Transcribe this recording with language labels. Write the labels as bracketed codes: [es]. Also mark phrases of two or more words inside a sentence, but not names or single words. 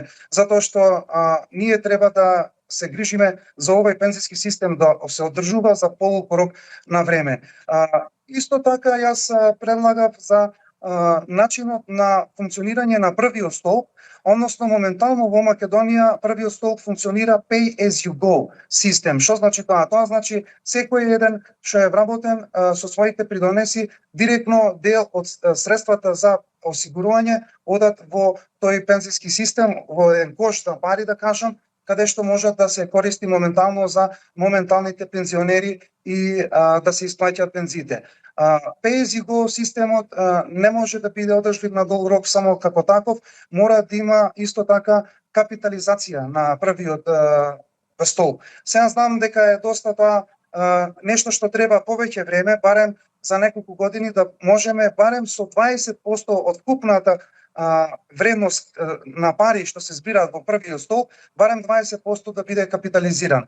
[mk] Затоа што ние треба да се грижиме за овој пензиски систем да се одржува за полуг рок на време. Исто така јас предлагав за начинот на функционирање на првиот столб, односно моментално во Македонија првиот столб функционира [en] pay as you go [mk] систем. Што значи тоа? Тоа значи секој еден што е вработен со своите придонеси директно дел од средствата за осигурување одат во тој пензиски систем, во еден кош за пари да кажам, каде што можат да се користи моментално за моменталните пензионери и да се исплаќаат пензиите. [en] Pay as you go [mk] системот не може да биде одржлив на долг рок само како таков, мора да има исто така капитализација на првиот столб. Сега знам дека е доста тоа нешто што треба повеќе време, барем за неколку години да можеме барем со 20% од вкупната вредност на пари што се збираат во првиот столб, барем 20% да биде капитализиран.